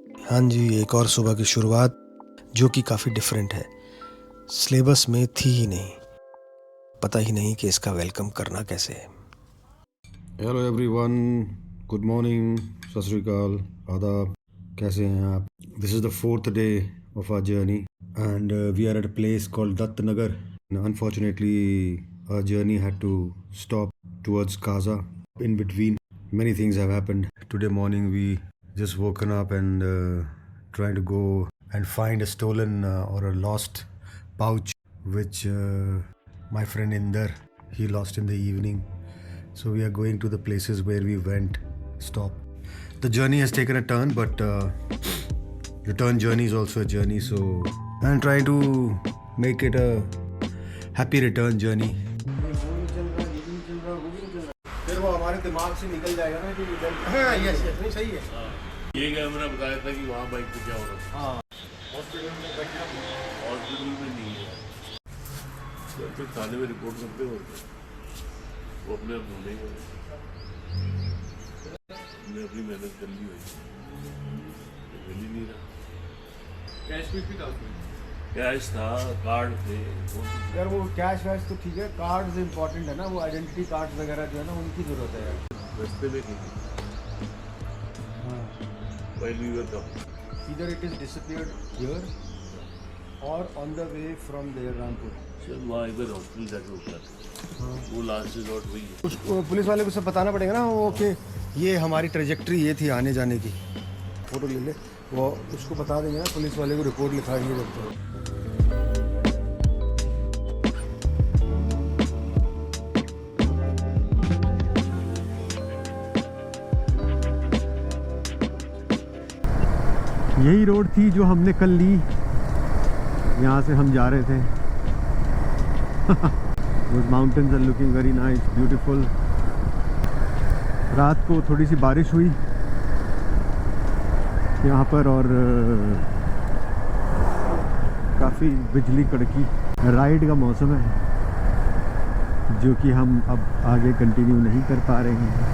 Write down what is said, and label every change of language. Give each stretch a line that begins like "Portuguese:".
Hindi: हाँ जी, एक और सुबह की शुरुआत जो कि काफ़ी डिफरेंट है। सिलेबस में थी ही नहीं, पता ही नहीं कि इसका वेलकम करना कैसे है।
English: hello everyone, good morning,
Hindi: सत श्री अकाल, आदाब, कैसे हैं आप?
English: This is the 4th day of our journey, and we are at a place called Dattanagar. Unfortunately, our journey had to stop towards Kaza. In between, many things have happened. Today morning, we just woken up and trying to go and find a stolen or a lost pouch, which my friend Inder, he lost in the evening. So we are going to the places where we went, stop. The journey has taken a turn, but return journey is also a journey, so I'm trying to make it a happy return journey.
Hindi: फिर वो हमारे दिमाग से निकल जाएगा ना कि हाँ, यस नहीं सही है। ये कैमरा बताया था कि वहाँ बाइक पे क्या हो रहा है। हाँ, हॉस्पिटल में नहीं है तो थाने में रिपोर्ट करते हो। वो अपने आप ढूंढेंगे। हमने अपनी मेहनत कर ली हुई, मिल ही नहीं रहा। कैश था, कार्ड थे। यार वो कैश वैश तो ठीक है, कार्ड्स इम्पोर्टेंट है ना, वो आइडेंटिटी कार्ड वगैरह जो है ना उनकी ज़रूरत है यार। रास्ते में कहीं
English: while we were coming. Either it is disappeared here or on the way from there Rampur.
Hindi: चल वहाँ एक बार हॉस्पिटल जाके उतरा, वो लास्ट रिजॉर्ट वही है। उसको पुलिस वाले को सब बताना पड़ेगा ना वो कि ये हमारी ट्रेजेक्ट्री ये थी आने जाने की। फोटो ले ले, वो उसको बता देंगे ना, पुलिस वाले को रिपोर्ट लिखाएंगे जब तो। यही रोड थी जो हमने कल ली, यहाँ से हम जा रहे थे।
English: Those mountains are looking very nice, beautiful.
Hindi: रात को थोड़ी सी बारिश हुई यहाँ पर, और काफ़ी बिजली कड़की। राइड का मौसम है जो कि हम अब आगे कंटिन्यू नहीं कर पा रहे हैं।